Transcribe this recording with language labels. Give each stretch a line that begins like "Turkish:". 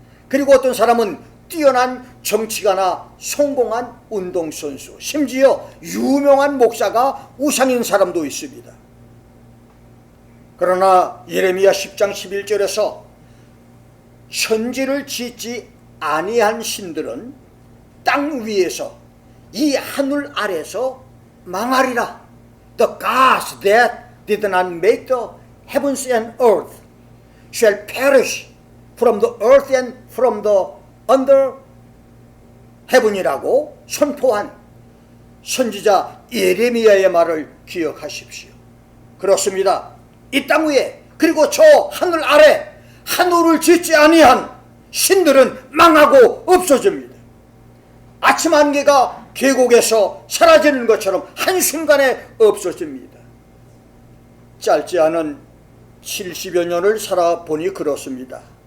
Korean: 그리고 어떤 사람은 뛰어난 정치가나 성공한 운동선수, 심지어 유명한 목사가 우상인 사람도 있습니다. 그러나 예레미야 10장 11절에서 천지를 짓지 아니한 신들은 땅 위에서 이 하늘 아래서 망하리라.
English: The gods that did not make the heavens and earth shall perish from the earth and from the under heaven
Korean: 이라고 선포한 선지자 예레미야의 말을 기억하십시오. 그렇습니다. 이 땅 위에 그리고 저 하늘 아래 하늘을 짓지 아니한 신들은 망하고 없어집니다. 아침 안개가 계곡에서 사라지는 것처럼 한순간에 없어집니다. 짧지 않은 70여 년을 살아보니 그렇습니다.